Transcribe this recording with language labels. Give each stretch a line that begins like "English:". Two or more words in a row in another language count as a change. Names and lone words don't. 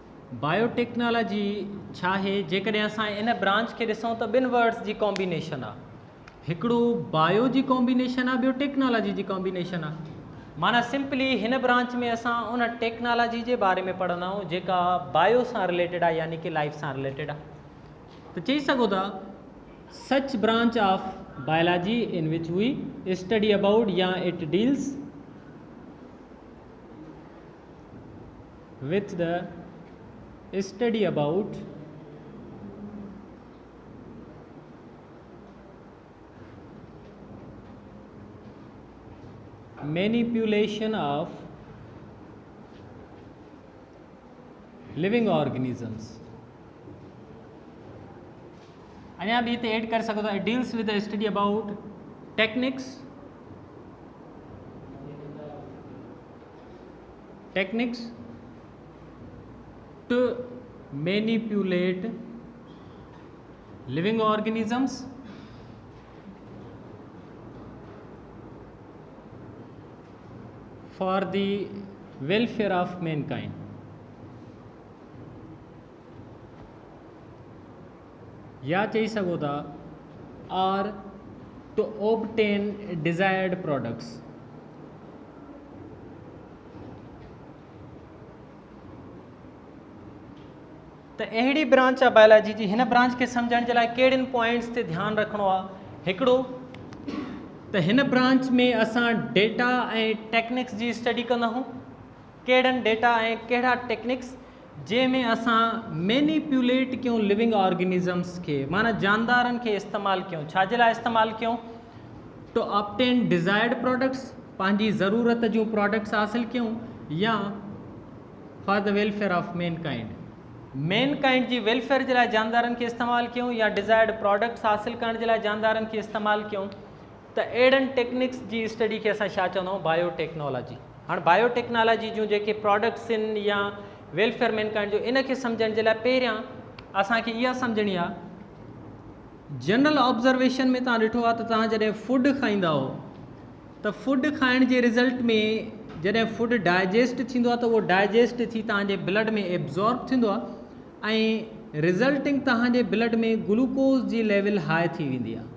Sindhi: बायोटेक्नोलॉजी छा है जेकॾहिं असां इन ब्रांच खे ॾिसूं त ॿिनि वर्ड्स जी कॉम्बिनेशन आहे। हिकिड़ो बायो जी कॉम्बिनेशन आहे, ॿियो टेक्नोलॉजी जी कॉम्बिनेशन आहे। माना सिंपली हिन ब्रांच में असां उन टेक्नोलॉजी जे बारे में पढ़ंदा आहियूं जेका बायो सां रिलेटेड आहे, यानी कि लाइफ सां रिलेटेड आहे। त चई सघो था
English: such branch of biology in which we study about or it deals with the study about manipulation of living organisms।
Sindhi: अञा भी ऐड कर सको था,
English: it deals with the study about techniques to manipulate living organisms for the welfare of mankind।
Sindhi: या चई सघो था
English: or to obtain desired products।
Sindhi: तो अहिड़ी ब्रांच आहे बायोलॉजी जी। हिन ब्रांच के समझण जे लाइ कहिड़ियुनि पॉइंट्स ते ध्यानु रखिणो आहे। हिकिड़ो त हिन ब्रांच में असां डेटा ऐं टेक्निक्स जी स्टडी कंदा आहियूं। कहिड़नि डेटा ऐं कहिड़ा टेक्निक्स जंहिंमें असां मैनिपुलेट कयूं
English: living organisms
Sindhi: खे, माना जानदारनि खे इस्तेमालु कयूं। छाजे लाइ इस्तेमालु कयूं?
English: to obtain desired products,
Sindhi: पंहिंजी ज़रूरत जूं प्रोडक्ट्स हासिलु कयूं, या
English: for the welfare of mankind
Sindhi: जी वेलफेयर जे लाइ जानदारनि खे इस्तेमालु कयूं, या
English: desired products
Sindhi: हासिलु करण जे लाइ जानदारनि खे इस्तेमालु कयूं। त अहिड़नि टेक्निक्स जी स्टडी खे असां छा चवंदा आहियूं? बायोटेक्नोलॉजी। हाणे बायोटेक्नोलॉजी जूं जेके प्रोडक्ट्स आहिनि या
English: welfare mankind
Sindhi: जो, इन खे सम्झण जे लाइ पहिरियां असांखे इहा सम्झणी आहे,
English: general observation
Sindhi: में तव्हां ॾिठो आहे त तव्हां जॾहिं फूड खाईंदा हो त फूड खाइण जे रिज़ल्ट में जॾहिं
English: food digest
Sindhi: थींदो आहे त उहो डाइजेस्ट थी तव्हांजे ब्लड में एब्ज़ॉर्ब थींदो आहे ऐं रिज़ल्टिंग तव्हांजे ब्लड में ग्लूकोज़ जी
English: level high
Sindhi: थी वेंदी आहे।